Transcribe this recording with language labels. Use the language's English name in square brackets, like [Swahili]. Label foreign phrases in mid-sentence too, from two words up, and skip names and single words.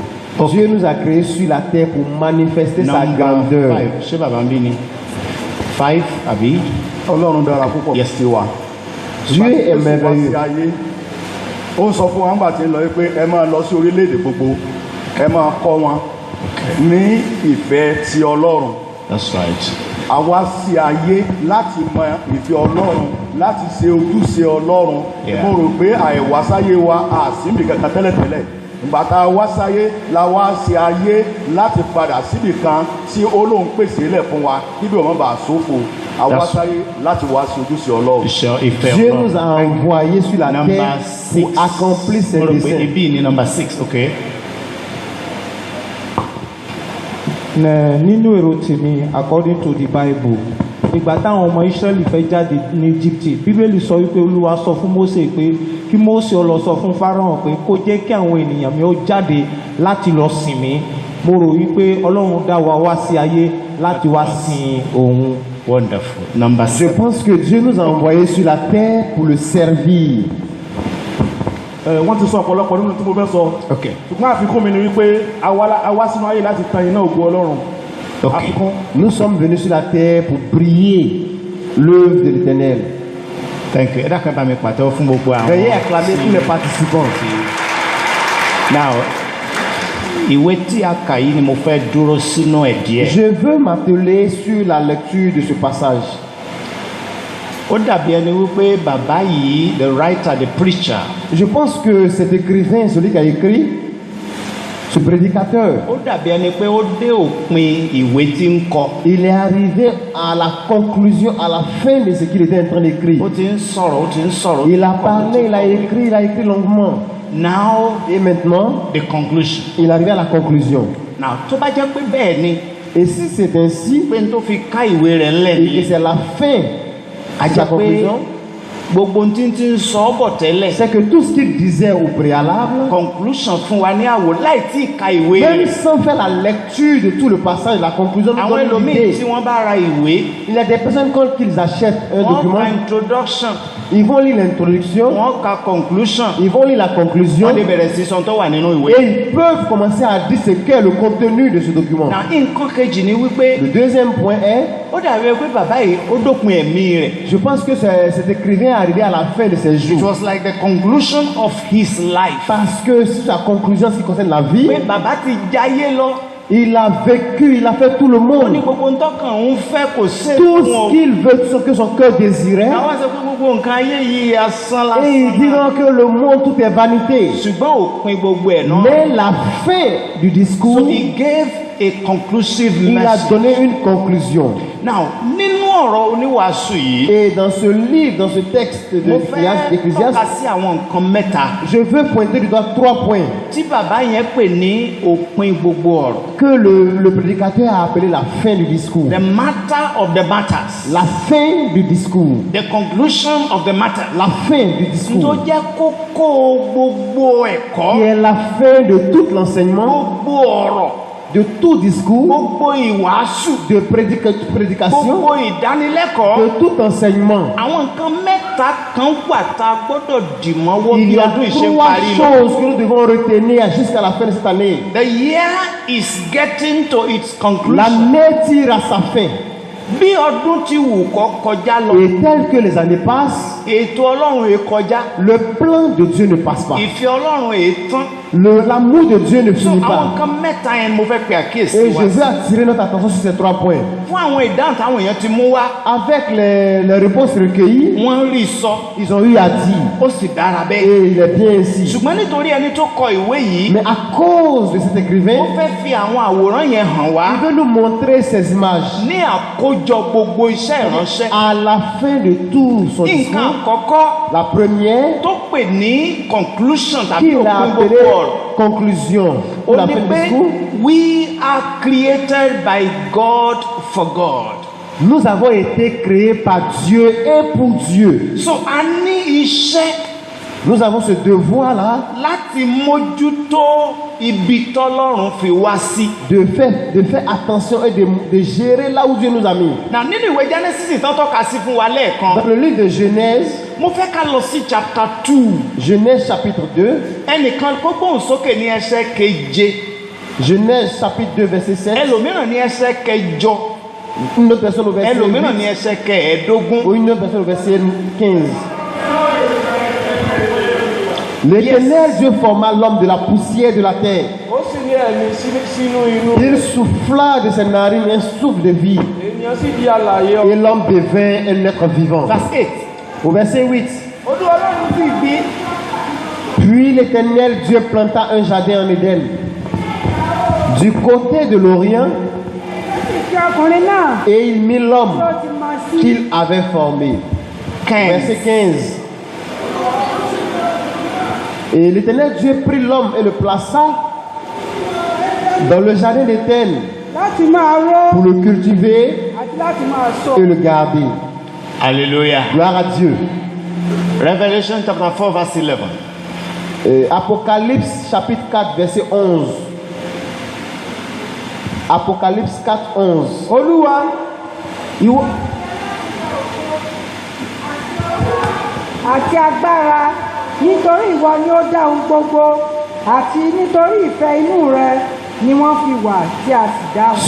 [French] Dieu nous a créés sur la terre pour manifester sa grandeur. 5. [Yoruba] Ṣé bàbá ń bí ni? 5 àbí? Ọlọ́run dára púpọ̀ [English] Yes. [Yoruba] sí wa. [French] Dieu est merveilleux. [Yoruba] Ó ń sọ fún wa nígbà tí ń lọ pé ẹ máa lọ sí orílẹ̀-èdè gbogbo, ẹ máa kọ́ wọn ní ìfẹ́ ti Ọlọ́run. [English] That's right. [Yoruba] Àwa sí ayé láti mọ ìfẹ́ Ọlọ́run, láti ṣe ojúṣe Ọlọ́run. [English] Yeah. [Yoruba] Mo rò pé àìwásáyé wa àsìmì kankan tẹ́lẹ̀tẹ́lẹ̀. Ìgbà tá a wá sáyé la wá sí ayé láti padà síbì kan tí Ọlọ́run pèsè lẹ̀ fún wa níbi ọmọ bá ṣòfò. Àwa [English] That's- [Yoruba] sáyé láti wá sí ojúṣe Ọlọ́run. Ìfẹ́ [French] Dieu [Yoruba] Ọlọ́run. [French] nous a envoyés sur la [English] Number [French] terre [English] 6. [French] pour accomplir ses [Yoruba] Mo rò pé [French] desseins. [Yoruba] ibi ni number 6. Okay. Nínú èrò tèmi [English] according to the Bible, [Yoruba] ìgbà táwọn ọmọ Israẹli fẹ́ jáde ní Egypt, Bíbélì sọ wípé Olúwa sọ fún Mósè pé kí Mósè ó lọ sọ fún Fáráò pé kó jẹ́ kí àwọn ènìyàn mi ó jáde láti lọ sìn mí. Mo rò wípé Ọlọ́run dá wa wá sí ayé láti wá sìn òun. [English] Wonderful. Number [French] Je [English] 7. [French] pense que Dieu nous a envoyés sur la terre pour le servir. [Yoruba] Wọ́n ti sọ ọ̀pọ̀lọpọ̀ nínú tí mo fẹ́ sọ. [English] Okay. [Yoruba] Ṣùgbọ́n àfikún mi ni wípé a wá sínú ayé láti tan iná ògo Ọlọ́run. [English] Okay. [Yoruba] Àfikún. [French] Nous sommes venus sur la terre pour briller l'œuvre de l'Éternel. [English] Thank you. [Yoruba] Ẹ dákun bá mi pàtẹ́wọ́ fún gbogbo àwọn. [French] Veuillez acclamer tous les participants. [English] Now, [Yoruba] ìwé tí a kà yìí ni mo fẹ́ dúró sínú ẹ̀ díẹ̀. [French] Je veux m'atteler sur la lecture de ce passage. [Yoruba] Ó dàbí ẹni wípé bàbá yìí, [English] the writer, the preacher, [French] Je pense que cet écrivain, celui qui a écrit, ce prédicateur, [Yoruba] ó dàbí ẹni pé ó dé òpin ìwé tí ń kọ. [French] il est arrivé à la conclusion, à la fin de ce qu'il était en train d'écrire. [Yoruba] Ó ti ń sọ̀rọ̀, ó ti ń sọ̀rọ̀. [French] Il a parlé, il a écrit longuement. [English] Now, [French] Et maintenant, [English] the conclusion. [French] il est arrivé à la conclusion. [English] Now, [Yoruba] tó bá jẹ́ pé bẹ́ẹ̀ ni, [French] Et si c'est ainsi, [Yoruba] pé n tó fi ká ìwé rẹ̀ ńlẹ̀ [French] et que [Yoruba] ni, [French] c'est la fin [Yoruba] a [French] de sa [Yoruba] jẹ́ pé [French] conclusion, [Yoruba] gbogbo tí ń ti ń sọ ọ́ bọ̀ tẹ́lẹ̀. [French] c'est que tout ce qu'il disait au préalable, [Yoruba] Conclusion fún wa ní àwò láì tí ì ka ìwé [French] même [Yoruba] rẹ̀. [French] sans faire la lecture de tout le passage, la conclusion, nous [Yoruba] Àwọn [French] donne une [Yoruba] ẹlòmíì [French] idée. [Yoruba] tí wọ́n bá ra ìwé, [French] Il y a des personnes quand ils achètent un [Yoruba] wọ́n [French] document, [Yoruba] ka introduction, [French] ils vont lire l'introduction, [Yoruba] wọ́n ka conclusion, [French] ils vont lire la conclusion, [Yoruba] wọ́n lè bẹ̀rẹ̀ sí sọ tó wà nínú ìwé. [French] et ils peuvent commencer à dire ce qu'est le contenu de ce document. [English] Now, [Yoruba] nǹkan kejì ni wípé [French] Le deuxième point est, [Yoruba] ó dàbí pé bàbá yìí ó dópin ẹ̀mí rẹ̀. [French] je pense que cet écrivain est arrivé à la fin de ses [English] It [French] jours. [English] was like the conclusion of his life. [French] Parce que sur sa conclusion, en ce qui concerne la vie, [Yoruba] Pé bàbá ti jáyé lọ, [French] il a vécu, il a fait tout le [Yoruba] ó ní [French] monde. [Yoruba] gbogbo ntọ́kàn òun fẹ́ kò sí [French] Tout [Yoruba] fún ọ. [French] ce qu'il veut, ce que son cœur désirait. [Yoruba] Àwọn sọ pé gbogbo nǹkan ayé yìí asán [French] Et ils [Yoruba] lásán. [French] diront que le monde, tout est vanité. [Yoruba] Ṣùgbọ́n òpin gbogbo ẹ̀ náà. [French] Mais la fin du discours, [English] So he gave a conclusive [French] il a [English] message. [French] donné une conclusion. [English] Now, [Yoruba] nínú ọ̀rọ̀ oníwàásù yìí, [French] Et dans ce livre, dans ce texte de [Yoruba] mo fẹ́ [French] Ecclésiaste, [Yoruba] tọ́ka sí àwọn nǹkan mẹ́ta [French] je veux pointer du doigt 3 points [Yoruba] tí bàbá yẹn pè ní òpin gbogbo ọ̀rọ̀. [French] que le prédicateur a appelé la fin du discours. [English] The matter of the matters. [French] La fin du discours. [English] The conclusion of the matter. [French] La fin du [Yoruba] Tó [French] discours. [Yoruba] jẹ́ kókó gbogbo [French] Qui [Yoruba] ẹ̀kọ́, [French] est la fin de tout l'enseignement, [Yoruba] gbogbo ọ̀rọ̀, [French] de tout discours, [Yoruba] gbogbo ìwàásù, [French] de prédication, [Yoruba] gbogbo ìdánilẹ́kọ̀ọ́. [French] de tout enseignement. [Yoruba] Àwọn nǹkan mẹ́ta kan wà tá a gbọ́dọ̀ dì mọ́wọ́ [French] Il [Yoruba] bí [French] y a [Yoruba] ọdún ìṣe ń [French] 3 [Yoruba] parí lọ. [French] choses que nous devons retenir jusqu'à la fin de cette année. [English] The year is getting to its conclusion. [French] L'année tire à sa fin. [Yoruba] Bí ọdún ti wù kó kọjá lọ, [French] Et tel que les années passent, [Yoruba] ètò Ọlọ́run è kọjá, [French] le plan de Dieu ne passe pas. [Yoruba] ìfẹ́ Ọlọ́run è tán. [French] L'amour de Dieu ne [English] So [French] finit [Yoruba] àwọn [French] pas. [Yoruba] nǹkan mẹ́ta yẹn mo fẹ́ pe àkíyèsí [French] Et [Yoruba] wa [French] je [Yoruba] sí. [French] veux attirer notre attention sur ces 3 points. [Yoruba] Fún àwọn ìdáhùn táwọn èèyàn ti mú wá, [French] Avec les réponses recueillies, [Yoruba] wọ́n rí sọ, [French] ils ont eu à dire. [Yoruba] ó sì dára bẹ́ẹ̀. [French] Et il est bien ainsi. [Yoruba] Ṣùgbọ́n nítorí ẹni tó kọ ìwé yìí, [French] Mais à cause de cet [Yoruba] ó [French] écrivain, [Yoruba] fẹ́ fi àwọn àwòrán yẹn hàn wá [French] il veut nous montrer ces images [Yoruba] ní àkójọ àkójọ gbogbo iṣẹ́ ìránṣẹ́. [French] À la fin de tout son [Yoruba] Nǹkan [French] discours, [Yoruba] àkọ́kọ́ [French] la première [Yoruba] tó pè ní conclusion tàbí [French] qu'il a [Yoruba] òpin [French] appelée [Yoruba] gbogbo ọ̀rọ̀. [French] conclusion de [Yoruba] Ó [French] la [Yoruba] ní [French] fin du [Yoruba] pé [French] discours, [English] we are created by God for God. [French] nous avons été créés par Dieu et pour Dieu. [Yoruba] So a ní iṣẹ́ [French] Nous avons ce devoir-là [Yoruba] láti mójútó ibi tọ́lọ́run fi wá sí. [French] de faire attention et de gérer là où Dieu nous a mis. [Yoruba] Now nínú ìwé Genesis tán tọ́ka sí fún wa lẹ́ẹ̀kan, [French] Dans le livre de Genèse, [Yoruba] mo fẹ́ ká lọ sí chapter 2. [French] Genèse chapitre 2, [Yoruba] Ẹnìkan kó gbóhùn sókè ní ẹsẹ̀ keje, [French] Genèse chapitre 2 verset 7, [Yoruba] ẹlòmíràn ní ẹsẹ̀ kẹjọ, [French] une autre personne au verset [Yoruba] ẹlòmíràn [French] 8, [Yoruba] ní ẹsẹ̀ kẹẹ̀ẹ́dógún. [French] ou une autre personne au verset 15. L'Éternel Dieu forma l'homme de la poussière de la terre. [Yoruba] ó sì ní ẹ̀mí sínú inú [French] Il souffla de ses narines un souffle de vie, [Yoruba] ènìyàn sì di alààyè [French] et l'homme devint un être vivant. [English] Verse 8. [French] Au verset 8, [Yoruba] Olúwa Ọlọ́run sì bí [French] puis l'Éternel Dieu planta un jardin en Éden, du côté de l'Orient, [Yoruba] Kí ọkùnrin náà [French] et il mit l'homme [Yoruba] tó ti mọ̀ sí [French] qu'il avait formé. 15. Verset 15. Et l'Éternel Dieu prit l'homme et le plaça dans le jardin d'Éden [Yoruba] láti máa ró [French] pour le cultiver [Yoruba] àti láti máa sọ. [French] et le garder. [English] Hallelujah. [French] Gloire à Dieu. [English] Revelation chapter 4 verse 11. [French] Apocalypse chapitre 4 verset 11. Apocalypse 4, 11. [Yoruba] Olúwa ìwọ àti agbára nítorí ìwọ ni ó dá ohun gbogbo àti nítorí ìfẹ́ inú rẹ ni wọ́n fi wà tí a sì dá wọn.